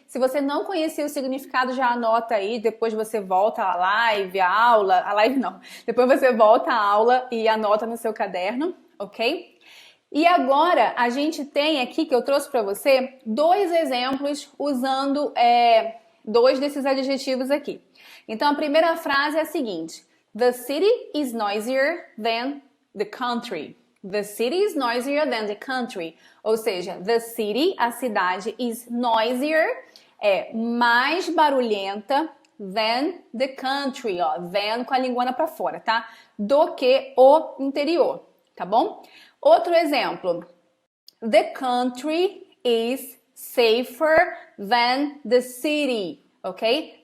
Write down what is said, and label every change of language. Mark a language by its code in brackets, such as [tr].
[pt] Se você não conhecia o significado, já anota aí. Depois você volta à live, à aula. A live não. Depois você volta à aula e anota no seu caderno, ok? E agora, a gente tem aqui, que eu trouxe para você, 2 exemplos usando 2 desses adjetivos aqui. Então, a primeira frase é a seguinte. [en] The city is noisier than the country. The city is noisier than the country. [pt] Ou seja, [en] the city, [pt] a cidade, [en] is noisier, [pt] é mais barulhenta [en] than the country, [pt] ó, than com a linguana para fora, tá? Do que o interior, tá bom? Outro exemplo. [en] The country is safer than the city, ok?